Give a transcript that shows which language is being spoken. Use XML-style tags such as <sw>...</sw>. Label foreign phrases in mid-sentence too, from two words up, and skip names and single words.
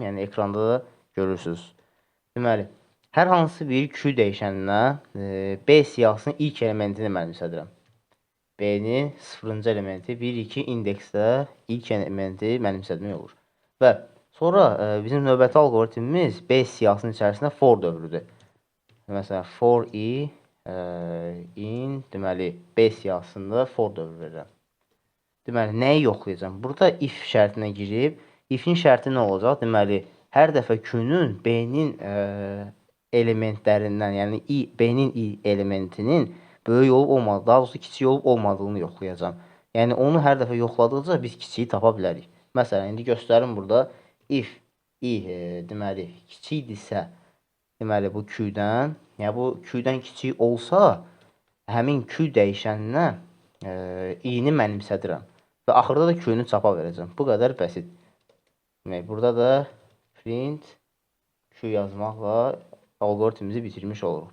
<az>Yəni, ekranda da görürsünüz. Deməli, hər hansı bir Q dəyişəninə B siyahısının ilk elementini mənimsədirəm. B-nin 0-cı elementi 1, 2 indeksdə ilk elementi mənimsədirmək olur. Və sonra bizim növbəti algoritmimiz B siyahısının içərisində for dövrüdür. Məsələn,</az> <en>for i in,</en> <az>deməli, B siyahısında for dövrü verirəm. Deməli, nəyi yoxlayacağım? Burada if şərtinə girib, ifin şərti nə olacaq? Deməli, hər dəfə Q-nun B-nin elementlərindən, yəni B-nin i elementinin böyük olub olmadığı, daha doğrusu kiçik olub olmadığını yoxlayacağım. Yəni, onu hər dəfə yoxladıqca biz kiçiyi tapa bilərik. Məsələn, indi göstərim burada.</az> <en>If i,</en> <az>deməli, kiçikdirsə, deməli, bu Q-dən, yəni bu Q-dən kiçik olsa, həmin Q dəyişəninə i-ni mənimsədirəm. Və axırda da Q-nu çapa verəcəm. Bu qədər bəsit. Demək, burada da print Q yazmaqla algoritmimizi bitirmiş oluruq.</az>